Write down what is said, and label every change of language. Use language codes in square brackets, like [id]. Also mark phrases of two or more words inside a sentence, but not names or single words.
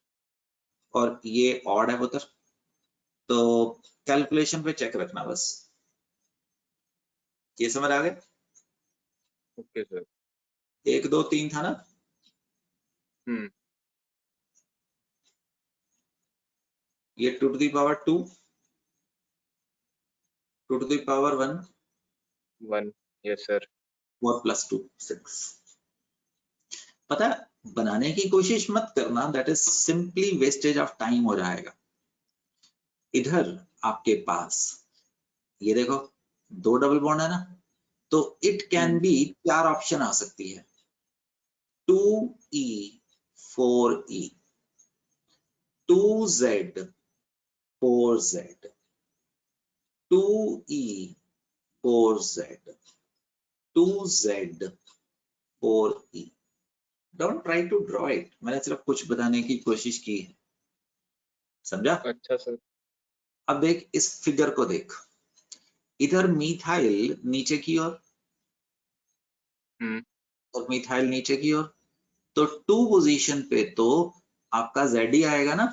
[hi] और ये ऑड है पुत्र तो कैलकुलेशन पे चेक रखना बस ये समझ आ गया [en] okay sir. 1 2 3 [hi] था ना ये [en] 2 to the power 2 2 to the power 1 1 yes sir. [hi] 4 plus 2 6 पता है बनाने की कोशिश मत करना [en] that is simply wastage of time [hi] हो जाएगा इधर आपके पास ये देखो 2 डबल बॉन्ड है ना तो [en] it can be [hi] 4 ऑप्शन आ सकती है 2e 4e 2z 4z 2e 4z 2z 4e [en] don't try to draw it [hi] मैंने सिर्फ कुछ बताने की कोशिश की है समझा अच्छा सर। अब देख इस फिगर को देख इधर मिथाइल नीचे की ओर और मिथाइल नीचे की ओर तो 2 पोजीशन पे तो आपका Z ही आएगा ना